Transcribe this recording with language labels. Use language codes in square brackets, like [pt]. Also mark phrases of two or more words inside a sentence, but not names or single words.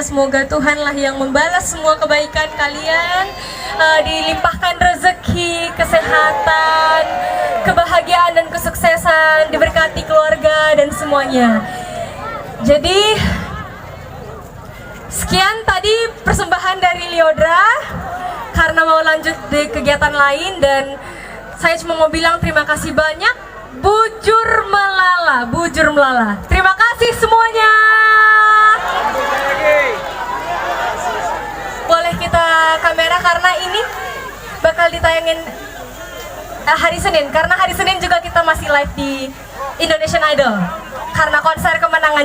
[id] Semoga Tuhanlah yang membalas semua kebaikan kalian, dilimpahkan rezeki, kesehatan, kebahagiaan dan kesuksesan, diberkati keluarga dan semuanya. Jadi sekian tadi persembahan dari Lyodra karena mau lanjut di kegiatan lain, dan saya cuma mau bilang terima kasih banyak. [btx] Bujur melala, bujur melala. [id] Terima kasih semuanya. Boleh kita kamera karena ini bakal ditayangin hari Senin, karena hari Senin juga kita masih live di Indonesian Idol karena konser kemenangan.